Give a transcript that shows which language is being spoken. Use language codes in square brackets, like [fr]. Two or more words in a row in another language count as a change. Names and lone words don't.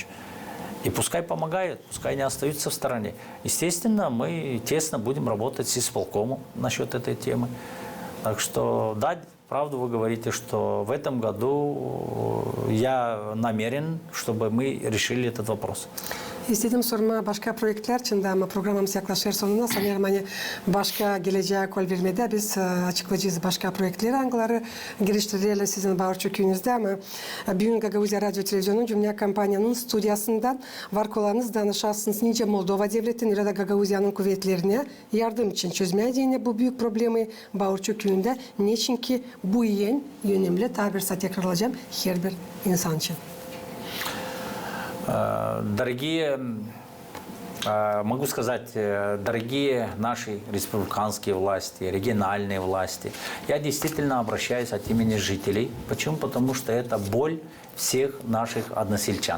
[ru] И пускай помогают, пускай не остаются в стороне. Естественно, мы тесно будем работать с исполкомом насчет этой темы. Так что, да, правду вы говорите, что в этом году я намерен, чтобы мы решили этот вопрос. [gag] İstedim sorma başka projeler için de ama programımız yaklaşır sonuna sanırım hani başka geleceğe kol vermede biz açıklayacağız başka projeleri hangileri geliştiriyle sizin Bağırçı köyünüzde ama bugün Gagauzya Radyo Televizyonu'nun Cümle Kampanya'nın stüdyasından var kolanız danışarsınız nice Moldova Devleti'nin ya da Gagauzya'nın kuvvetlerine yardım için çözmeyeceğini bu büyük problemi Bağırçı köyünde niçin ki bu önemli tabirse tekrarlayacağım her bir insan için. [ru] Дорогие, могу сказать, дорогие наши республиканские власти, региональные власти, я действительно обращаюсь от имени жителей. Почему? Потому что это боль всех наших односельчан.